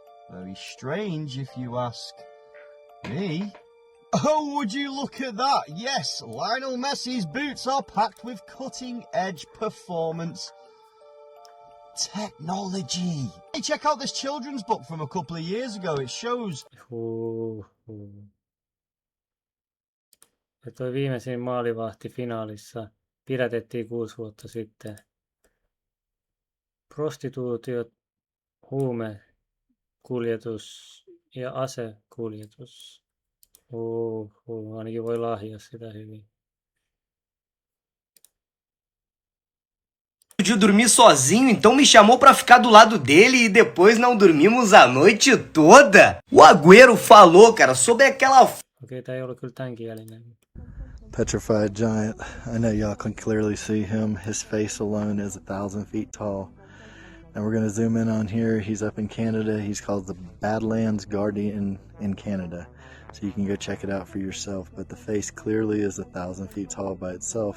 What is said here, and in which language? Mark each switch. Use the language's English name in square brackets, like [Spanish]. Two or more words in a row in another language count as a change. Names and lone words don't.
[English] Very strange if you ask me. Oh, would you look at that? Yes, Lionel Messi's boots are packed with cutting-edge performance technology. Hey, check out this children's book from a couple of years ago. It shows... [Finnish] Ja toi viimeisin maalivahti finaalissa pidätettiin 6 vuotta sitten. Prostituutiot, huumekuljetus ja asekuljetus. Ainakin voi lahjaa sitä hyvin. [Portuguese] De dormir sozinho, então me chamou pra ficar do lado dele e depois não dormimos a noite toda. O Agüero falou, cara, sobre aquela... [Finnish] Okei, tää ei ollut kyllä tämänkielinen. [English] Petrified giant. I know y'all can clearly see him. His face alone is 1,000 feet tall. And we're going to zoom in on here. He's up in Canada. He's called the Badlands Guardian in Canada. So you can go check it out for yourself. But the face clearly is 1,000 feet tall by itself.